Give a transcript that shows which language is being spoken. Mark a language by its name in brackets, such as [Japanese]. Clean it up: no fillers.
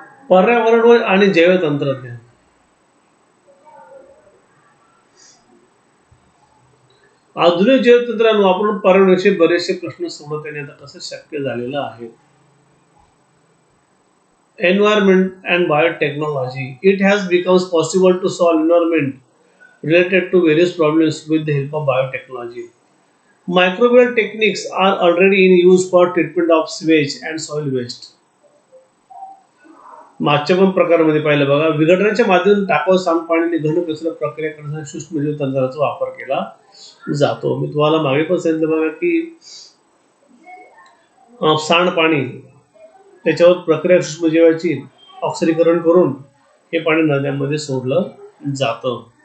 [Marathi] पर्यावरण आणि जैव तंत्रज्ञान. आधुनिक जैव तंत्रज्ञान वापरून पर्यावरणाचे बरेचसे प्रश्न सोडवता आता कसं शक्य झालेलं आहे. [English] Environment and biotechnology. It has become possible to solve environment related to various problems with the help of biotechnology. Microbial techniques are already in use for treatment of sewage and soil waste. [Marathi] मागच्या पण प्रकारामध्ये पाहिलं बघा विघटनाच्या माध्यमातून टाकाऊ सांडपाणी घन कचरा प्रक्रिया करण्यासाठी सूक्ष्म जीव तंत्राचा वापर केला जातो. मी तुम्हाला मागे पण सांगितलं बघा की सांडपाणी त्याच्यावर प्रक्रिया सूक्ष्मजीवाची ऑक्सिडीकरण करून हे पाणी नद्यांमध्ये सोडलं जातं.